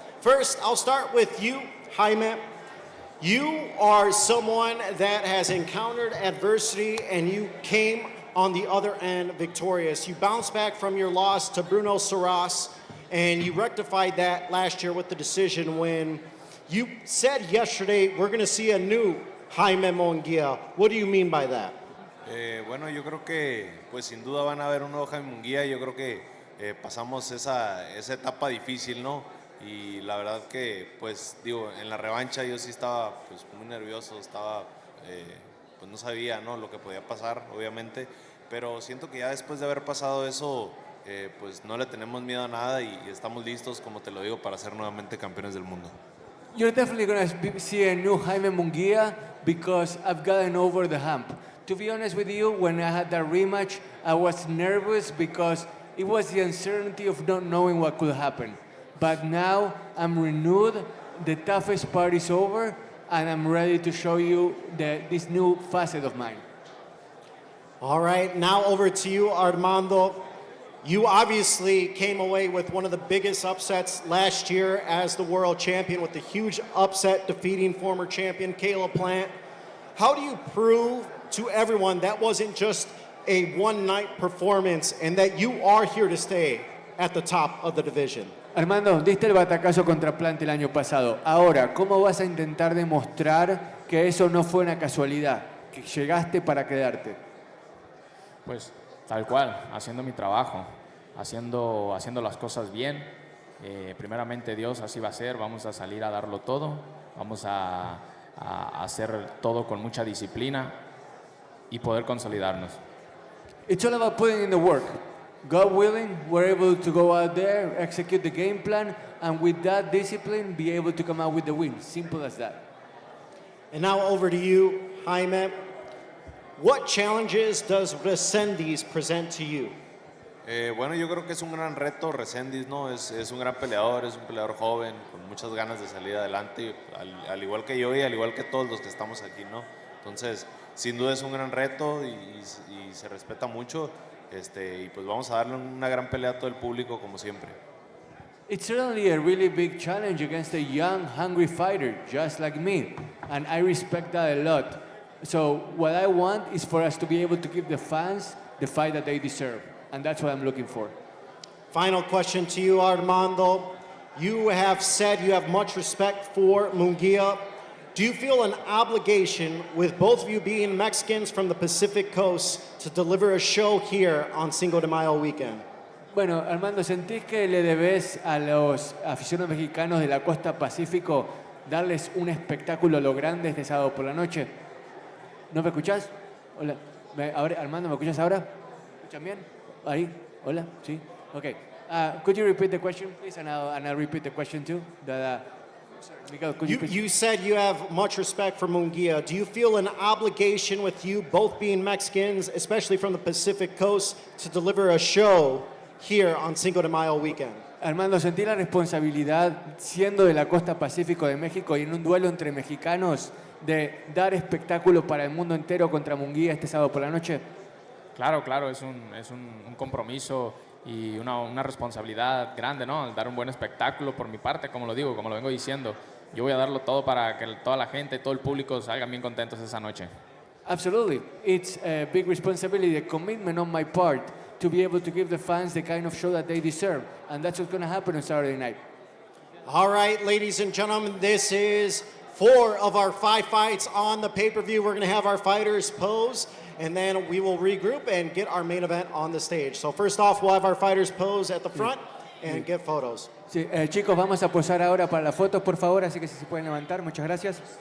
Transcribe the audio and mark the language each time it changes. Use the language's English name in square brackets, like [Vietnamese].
[English] First, I'll start with you, Jaime. You are someone that has encountered adversity, and you came on the other end victorious. You bounced back from your loss to Bruno Saras, and you rectified that last year with the decision when you said yesterday, we're going to see a new Jaime Munguia. What do you mean by that? [Spanish] Bueno, yo creo que pues sin duda van a ver un nuevo Jaime Munguia. Yo creo que pasamos esa etapa difícil, ¿no? Y la verdad que, pues digo, en la revancha yo sí estaba pues muy nervioso, estaba, pues no sabía, ¿no? Lo que podía pasar, obviamente. Pero siento que ya después de haber pasado eso, pues no le tenemos miedo a nada y estamos listos, como te lo digo, para ser nuevamente campeones del mundo. [English] You're definitely going to see a new Jaime Munguia because I've gotten over the hump. To be honest with you, when I had that rematch, I was nervous because it was the uncertainty of not knowing what could happen. But now I'm renewed, the toughest part is over, and I'm ready to show you this new facet of mine. All right, now over to you, Armando. You obviously came away with one of the biggest upsets last year as the world champion with the huge upset defeating former champion Caleb Plant. How do you prove to everyone that wasn't just a one-night performance and that you are here to stay at the top of the division? [Spanish] Armando, diste el batacazo contra Plant el año pasado. Ahora, ¿cómo vas a intentar demostrar que eso no fue una casualidad, que llegaste para quedarte? Pues tal cual, haciendo mi trabajo, haciendo las cosas bien. Primeramente Dios así va a ser, vamos a salir a darlo todo, vamos a hacer todo con mucha disciplina y poder consolidarnos. [English] It's all about putting in the work. God willing, we're able to go out there, execute the game plan, and with that discipline, be able to come out with the win. Simple as that. And now over to you, Jaime. What challenges does Resendiz present to you? [Spanish] Bueno, yo creo que es un gran reto. Resendiz, ¿no? Es un gran peleador, es un peleador joven, con muchas ganas de salir adelante, al igual que yo y al igual que todos los que estamos aquí, ¿no? Entonces, sin duda es un gran reto y se respeta mucho. Y pues vamos a darle una gran pelea a todo el público, como siempre. [English] It's certainly a really big challenge against a young, hungry fighter, just like me, and I respect that a lot. So what I want is for us to be able to give the fans the fight that they deserve, and that's what I'm looking for. Final question to you, Armando. You have said you have much respect for Munguia. Do you feel an obligation, with both of you being Mexicans from the Pacific Coast, to deliver a show here on Cinco de Mayo weekend? [Spanish] Bueno, Armando, ¿sentís que le debes a los aficionados mexicanos de la costa Pacífico darles un espectáculo a lo grande este sábado por la noche? ¿No me escuchás? Hola. Ahora, Armando, ¿me escuchas ahora? ¿Me escuchan bien? Ahí. Hola. Sí. Okay. [English] Could you repeat the question, please? And I'll repeat the question too. Miguel, could You said you have much respect for Munguia. Do you feel an obligation with you both being Mexicans, especially from the Pacific Coast, to deliver a show here on Cinco de Mayo weekend? [Spanish] Armando, ¿sentí la responsabilidad, siendo de la costa Pacífico de México y en un duelo entre mexicanos, de dar espectáculo para el mundo entero contra Munguia este sábado por la noche? Claro, es un compromiso y una responsabilidad grande, ¿no? Dar un buen espectáculo por mi parte, como lo digo, como lo vengo diciendo. Yo voy a darlo todo para que toda la gente, todo el público salgan bien contentos esa noche. [English] Absolutely. It's a big responsibility, a commitment on my part to be able to give the fans the kind of show that they deserve. And that's what's going to happen on Saturday night. All right, ladies and gentlemen, this is 4 of our 5 fights on the pay-per-view. We're going to have our fighters pose, and then we will regroup and get our main event on the stage. So first off, we'll have our fighters pose at the front and get photos. [Spanish] Sí, chicos, vamos a posar ahora para las fotos, por favor, así que si se pueden levantar, muchas gracias.